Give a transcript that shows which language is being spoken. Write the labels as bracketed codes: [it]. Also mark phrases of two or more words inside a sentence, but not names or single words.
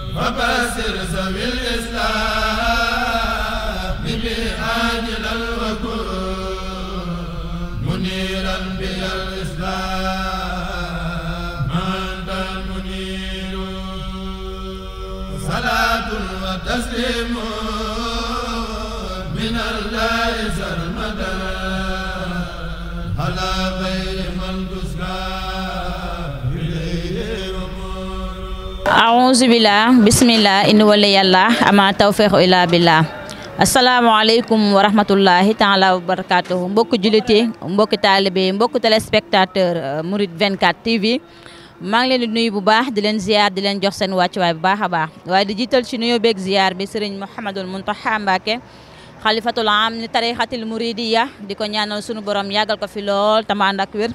[ar] وبشر ذوي الإسلام بعاجلا وكن منيرا بها الإسلام أنت المنير صلاة وتسليم من الله سرمدا على غير من تسقى إليه أمور أعوذ بالله بسم الله إن ولي الله أما توفيق إلا بالله. السلام عليكم ورحمة الله تعالى وبركاته [wo] mbokki jullit yi mbokki taalibe yi mbokki téléspectateur Mouride 24 TV maa ngi leen di nuyu bu baax di leen ziar di leen jox seen wàccuwaay bu baax a baax waaye di jiital ci nuyoo beeg ziar bi Serigne Mouhamadul Mountakha Mbacké xalifatul am ni tarixatil Mouridiyya di ko ñaanal sunu borom yàggal ko fi lool tama ànd ak wér.